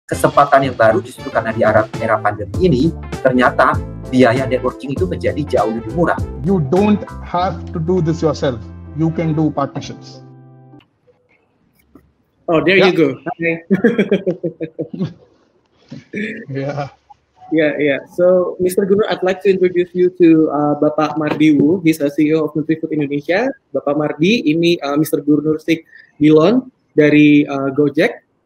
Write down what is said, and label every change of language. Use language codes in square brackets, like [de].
[id] kesempatan yang baru justru karena di era pandemi ini ternyata biaya networking itu menjadi jauh lebih murah. [en] You don't have to do this yourself. You can do partnerships. Oh, there you go. Okay. Yeah. Yeah. So, Mr. Gunur, I'd like to introduce you to Bapak Mardi Wu. He's the CEO of NutriFood Indonesia. [id] Bapak Mardi, ini Mr. Gunur Sik Dilon dari Gojek.